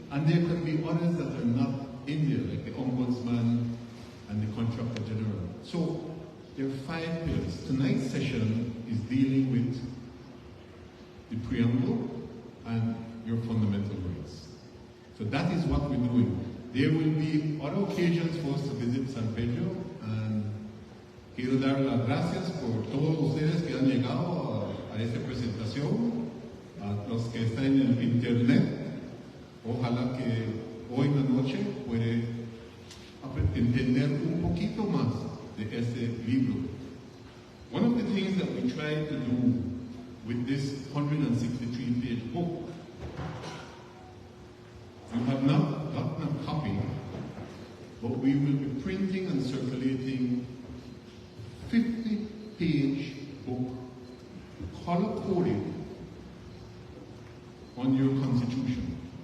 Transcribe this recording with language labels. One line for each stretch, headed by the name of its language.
English: And there can be others that are not in there, like the Ombudsman and the Contractor General. So there are 5 pillars. Tonight's session is dealing with the preamble and your fundamental rights. So that is what we're doing. There will be other occasions for us to visit San Pedro, and
Spanish: quiero dar las gracias por todos ustedes que han llegado a esta presentación, a los que están en el internet. Ojalá que hoy en la noche puede entender un poquito más de este libro.
English: One of the things that we tried to do with this 163-page book, you have not gotten a copy, but we will be printing and circulating 50-page book color-coded on your constitution.